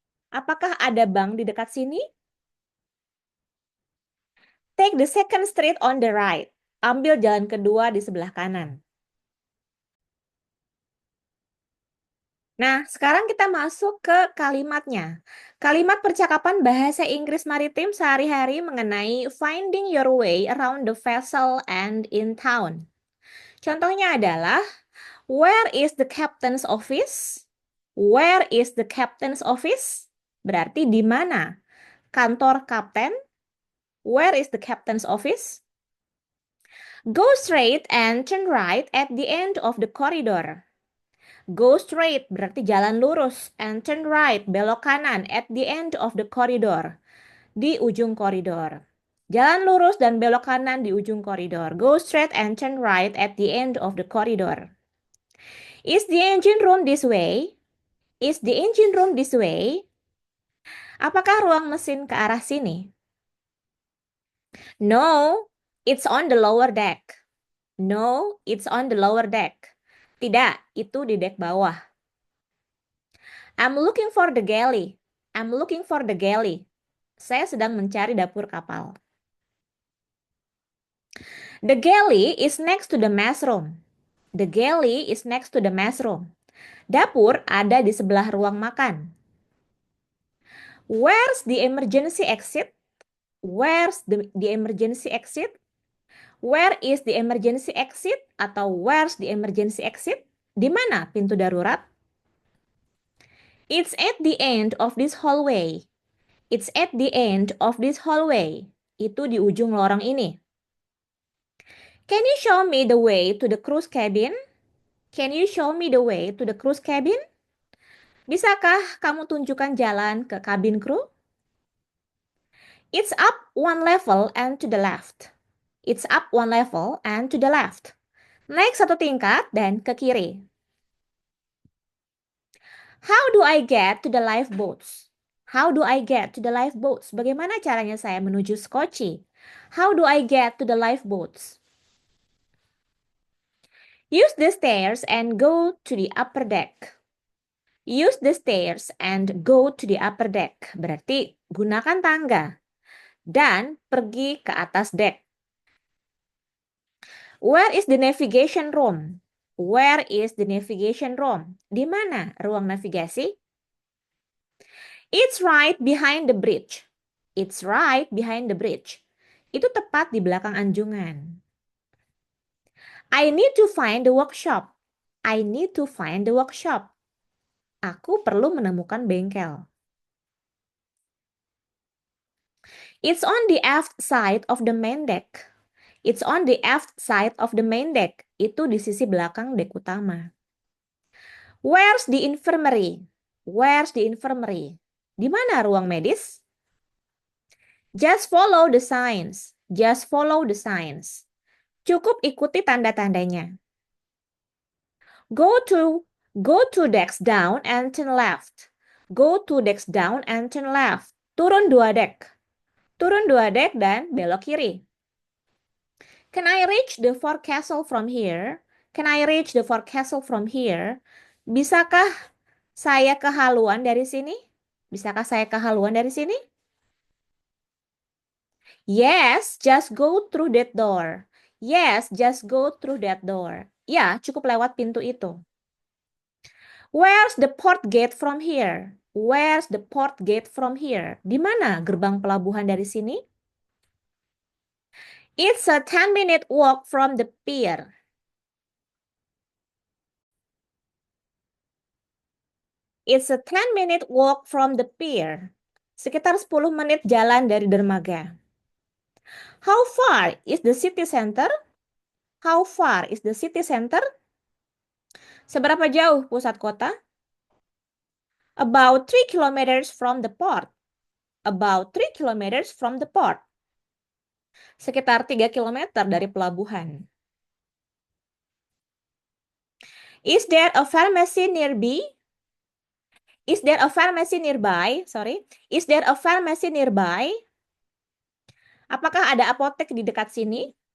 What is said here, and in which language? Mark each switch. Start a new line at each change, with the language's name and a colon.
Indonesian: Apakah ada bank di dekat sini?
English: Take the second street on the right.
Indonesian: Ambil jalan kedua di sebelah kanan. Nah, sekarang kita masuk ke kalimatnya. Kalimat percakapan bahasa Inggris maritim sehari-hari mengenai
English: finding your way around the vessel and in town.
Indonesian: Contohnya adalah,
English: where is the captain's office? Where is the captain's office?
Indonesian: Berarti di mana? Kantor kapten?
English: Where is the captain's office? Go straight and turn right at the end of the corridor. Go straight
Indonesian: berarti jalan lurus
English: and turn right
Indonesian: belok kanan
English: at the end of the corridor.
Indonesian: Di ujung koridor. Jalan lurus dan belok kanan di ujung koridor.
English: Go straight and turn right at the end of the corridor. Is the engine room this way? Is the engine room this way?
Indonesian: Apakah ruang mesin ke arah sini?
English: No, it's on the lower deck. No, it's on the lower deck.
Indonesian: Tidak, itu di dek bawah.
English: I'm looking for the galley. I'm looking for the galley.
Indonesian: Saya sedang mencari dapur kapal.
English: The galley is next to the mess room. The galley is next to the mess room.
Indonesian: Dapur ada di sebelah ruang makan.
English: Where's the emergency exit? Where's the emergency exit? Where is the emergency exit? Atau where's the emergency exit?
Indonesian: Di mana pintu darurat?
English: It's at the end of this hallway. It's at the end of this hallway.
Indonesian: Itu di ujung lorong ini.
English: Can you show me the way to the cruise cabin? Can you show me the way to the cruise cabin?
Indonesian: Bisakah kamu tunjukkan jalan ke kabin kru?
English: It's up one level and to the left. It's up one level and to the left.
Indonesian: Naik satu tingkat dan ke kiri.
English: How do I get to the lifeboats? How do I get to the lifeboats?
Indonesian: Bagaimana caranya saya menuju Skoci?
English: How do I get to the lifeboats? Use the stairs and go to the upper deck. Use the stairs and go to the upper deck.
Indonesian: Berarti gunakan tangga dan pergi ke atas deck.
English: Where is the navigation room? Where is the navigation room?
Indonesian: Di mana ruang navigasi?
English: It's right behind the bridge. It's right behind the bridge.
Indonesian: Itu tepat di belakang anjungan.
English: I need to find the workshop. I need to find the workshop.
Indonesian: Aku perlu menemukan bengkel.
English: It's on the aft side of the main deck. It's on the aft side of the main deck.
Indonesian: Itu di sisi belakang dek utama.
English: Where's the infirmary? Where's the infirmary?
Indonesian: Di mana ruang medis?
English: Just follow the signs. Just follow the signs.
Indonesian: Cukup ikuti tanda-tandanya.
English: Go to decks down and turn left. Go to decks down and turn left.
Indonesian: Turun 2 deck. Turun 2 deck dan belok kiri.
English: Can I reach the forecastle from here? Can I reach the forecastle from here?
Indonesian: Bisakah saya ke haluan dari sini? Bisakah saya ke haluan dari sini?
English: Yes, just go through that door. Yes, just go through that door.
Indonesian: Ya, cukup lewat pintu itu.
English: Where's the port gate from here? Where's the port gate from here?
Indonesian: Di mana gerbang pelabuhan dari sini?
English: It's a 10-minute walk from the pier. It's a 10-minute walk from the pier.
Indonesian: Sekitar 10 menit jalan dari dermaga.
English: How far is the city center? How far is the city center?
Indonesian: Seberapa jauh pusat kota?
English: About 3 kilometers from the port. About 3 kilometers from the port.
Indonesian: Sekitar 3 kilometer dari pelabuhan.
English: Is there a pharmacy nearby? Is there a pharmacy nearby? Sorry. Is there a pharmacy nearby?
Indonesian: Apakah ada apotek di dekat sini?